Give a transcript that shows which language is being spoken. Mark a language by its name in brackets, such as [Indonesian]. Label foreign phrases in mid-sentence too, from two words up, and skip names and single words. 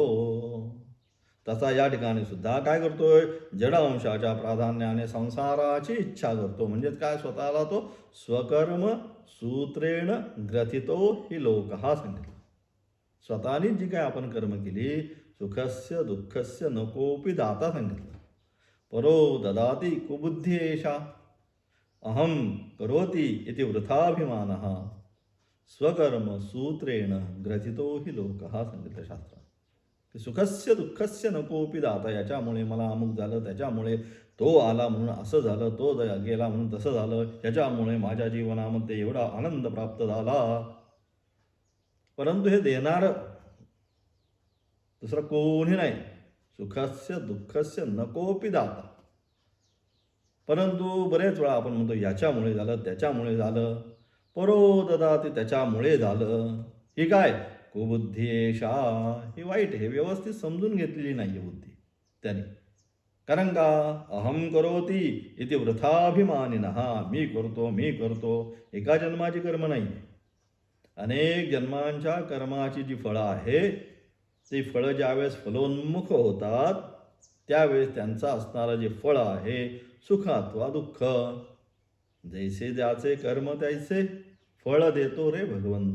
[Marathi] तसा या ठिकाणी सुद्धा काय करतोय? जड अंशाच्या प्राधान्याने संसाराची इच्छा करतो. म्हणजेच काय? स्वतःला तो [Sanskrit] स्वकर्म सूत्रेण ग्रथितो ही लोकहा सांगितलं. [Marathi] स्वतःने जी काय आपण कर्म केली, [Sanskrit] सुखस्य दुःखस्य नकोपि दाता सांगितलं. परो ददाती कुबुद्धी एषा अहम करोति इति वृथाभिमानः स्वकर्म सूत्रेण ग्रथितो ही लोकः [Marathi] सांगितलं शास्त्रात. [Sanskrit] सुखस्य दुःखस्य नकोपी दाता. [Marathi] याच्यामुळे मला अमुक झालं, त्याच्यामुळे तो आला म्हणून असं झालं, तो गेला म्हणून तसं झालं, याच्यामुळे माझ्या जीवनामध्ये एवढा आनंद प्राप्त झाला. परंतु हे देणारं दुसरं कोणी नाही. [Sanskrit] सुखस्य दुःखस्य नकोपी दाता. [Marathi] परंतु बरेच वेळा आपण म्हणतो याच्यामुळे झालं, त्याच्यामुळे झालं, [Sanskrit] परो ददाति [Marathi] त्याच्यामुळे झालं. ही काय [Sanskrit] कुबुद्धी एषा, [Marathi] ही वाईट आहे, व्यवस्थित समजून घेतलेली नाही बुद्धी त्याने. कारण का [Sanskrit] अहम करोती इति वृथाभिमानिनः. [Marathi] मी करतो एका जन्माची कर्म नाही, अनेक जन्मांच्या कर्माची जी फळं आहे ती फळं ज्यावेळेस फलोन्मुख होतात त्यावेळेस त्यांचं असणारं जे फळ आहे सुख अथवा दुःख, जैसे ज्याचे कर्म त्याचे फळ देतो रे भगवंत.